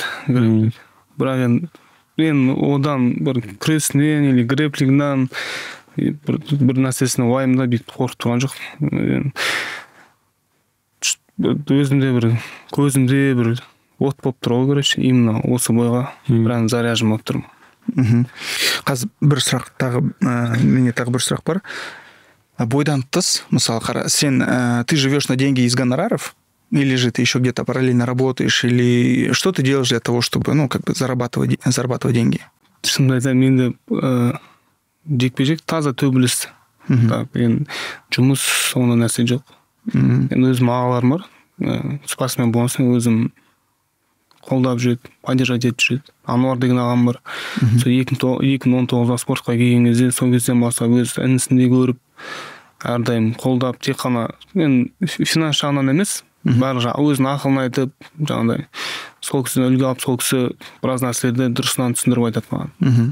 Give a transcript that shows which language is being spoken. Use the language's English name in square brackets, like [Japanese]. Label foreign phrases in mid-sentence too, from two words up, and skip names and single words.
[Kazakh] Бірақ мен одан бір күресінен или грэплингнан бір нәрсесіне уайымда бүйтіп қорқып тұрған жоқ. Өзімде бір көзімде бір от болып тұр ғой, [Russian] короче, именно [Kazakh] осы бойға [Russian] прям заряжен [Kazakh] болып тұрмын. Қазір бір сұрақ тағы, менде тағы бір сұрақ бар. Бойдан тыс, мысалы, қара, сен, [Russian] ты живешь на деньги из гонораров, или же ты еще где-то параллельно работаешь, или что ты делаешь для того, чтобы, ну, как бы зарабатывать деньги? [Kazakh] Шынымды айтсам, менде жекпе-жек таза төбелес. Так, жұмыс, ондай нәрсе жоқ. Енді өзім ағаларым бар, спортсмен болғасын өзім қолдап жүреді, поддержать етіп жүреді. Ануар деген ағам бар. Сол 2019-да спортқа келген кезде, сол кезден бастап өз інісінде көріп, әрдайым қолдап, тек қана мен финанс жағынан емес, барлық өзінің ақылын айтып, жаңағыдай сол кісіні үлгі алып, сол кісі біраз нәрселерді дұрысынан түсіндіріп айтады маған.